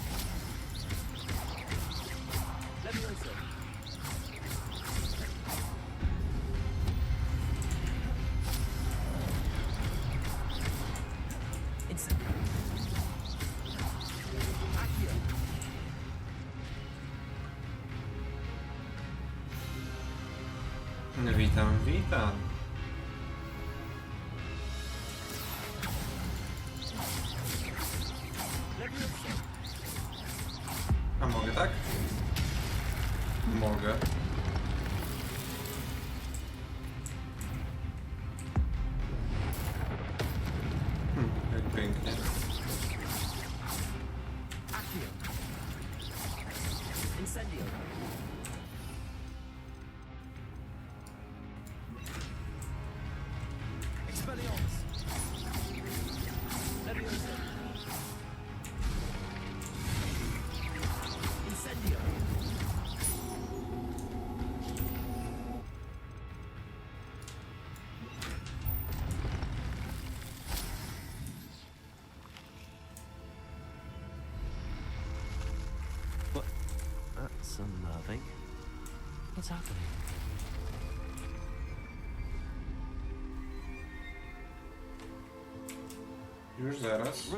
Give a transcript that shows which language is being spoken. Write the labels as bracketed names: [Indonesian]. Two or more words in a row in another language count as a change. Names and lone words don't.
[Latin] Levioso. Incendio. Accio. [Polish] Witam, witam. [Latin] Levioso. [Polish] A mogę tak? Mogę. Jak pięknie. [Latin] Accio. Incendio. Expelliarmus. Levioso. Incendio. [English] What? That's unnerving. What's happening? [Polish] Już zaraz.